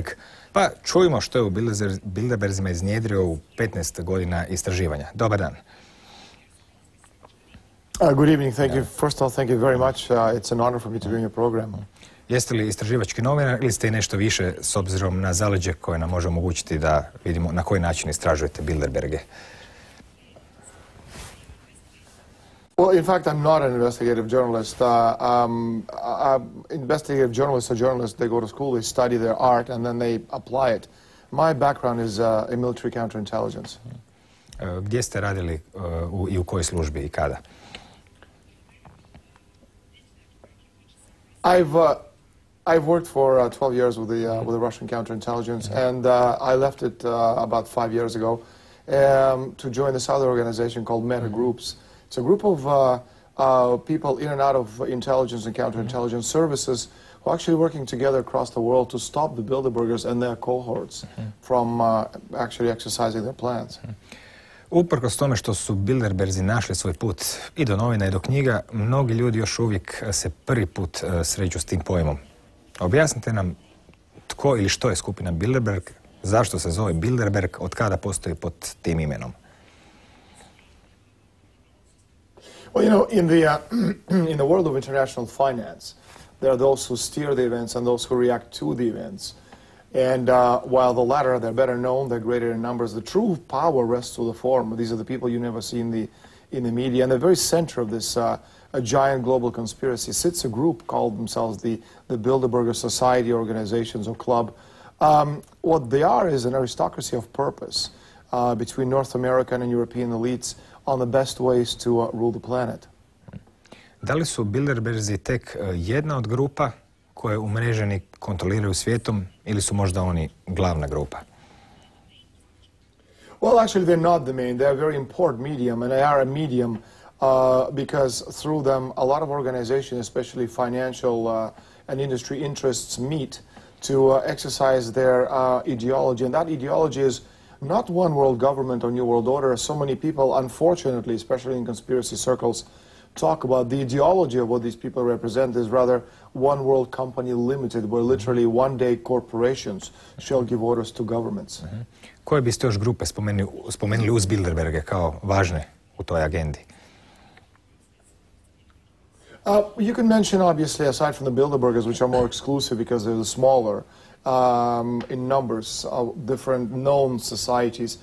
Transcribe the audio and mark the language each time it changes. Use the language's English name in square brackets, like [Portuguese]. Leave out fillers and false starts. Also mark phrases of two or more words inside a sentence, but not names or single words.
[Croatian] Pa čujmo što je u Bilderbergima iznjedrio u 15 godina istraživanja. Dobar dan. [English] Good evening. Thank you. First of all, thank you very much. It's an honor for me to be in your program. [Croatian] Jeste li istraživački novinar ili ste i nešto više s obzirom na zaleđe koje nam može omogućiti da vidimo na koji način istražujete Bilderberge? [English] Well, in fact, I'm not an investigative journalist. Investigative journalists are journalists. They go to school, they study their art, and then they apply it. My background is in military counterintelligence. [Croatian] Gdje ste radili i u kojoj službi i kada? [English] I've worked for 12 years with the Russian counterintelligence, and I left it about 5 years ago to join this other organization called Meta Groups. It's a group of people in and out of intelligence and counterintelligence services who are actually working together across the world to stop the Bilderbergers and their cohorts from actually exercising their plans. [Croatian] Uprkos tome što su Bilderberzi našli svoj put i do novina i do knjiga, mnogi ljudi još uvijek se prvi put sreću s tim pojmom. Objasnite nam tko ili što je skupina Bilderberg, zašto se zove Bilderberg, od kada postoji pod tim imenom. [English] Well, you know, in the world of international finance, there are those who steer the events and those who react to the events. And while the latter, they're better known, they're greater in numbers, the true power rests to the form. These are the people you never see in the media. And the very center of this a giant global conspiracy sits a group called themselves the Bilderberger Society organizations or club. What they are is an aristocracy of purpose between North American and European elites on the best ways to rule the planet. [Croatian] Da li su Bilderberzi tek jedna od grupa koje umreženi kontroliraju svijetom ili su možda oni glavna grupa? [English] Well, actually, they're not the main. They're a very important medium, and they are a medium because through them, a lot of organizations, especially financial and industry interests, meet to exercise their ideology. And that ideology is not one world government or new world order. So many people, unfortunately, especially in conspiracy circles, talk about the ideology of what these people represent is rather one world company limited, where literally one day corporations shall give orders to governments. [Croatian] Koje biste još grupe spomenuli uz Bilderberge kao važne u toj agendi? [English] You can mention, obviously, aside from the Bilderbergers, which are more exclusive because they're the smaller in numbers of different known societies.